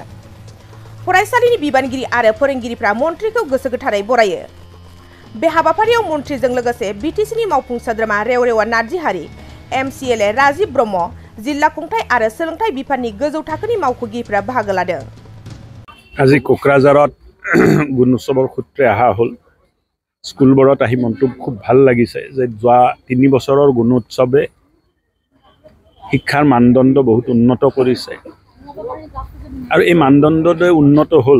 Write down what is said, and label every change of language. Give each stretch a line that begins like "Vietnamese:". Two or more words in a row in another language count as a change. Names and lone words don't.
Bodo: फरायसालिनि बिबानगिरि आरो फोरोंगिरिफ्रा मन्त्रिखौ गोसो गोथारै बरायो। बे हाबाफारियाव मन्त्रिजों लोगोसे बिटिसिनि मावफुं सोद्रोमा रेवरेवा नार्जिहारि, MCLA राजीव ब्रह्म, जिल्ला खुंथाय आरो सोलोंथाय बिफाननि गोजौ थाखोनि मावख'गिरिफोरा बाहागो लादों।
Assamese: আজি কোকৰাঝাৰত গুণোৎসৱৰ সূত্ৰে অহা হ'ল। স্কুলবোৰত আহি মনটো খুব ভাল লাগিছে যে যোৱা 3 বছৰৰ গুণোৎসৱে শিক্ষাৰ মানদণ্ড বহুত উন্নত কৰিছে আৰু এই মানদণ্ডটোৱে উন্নত হ'ল।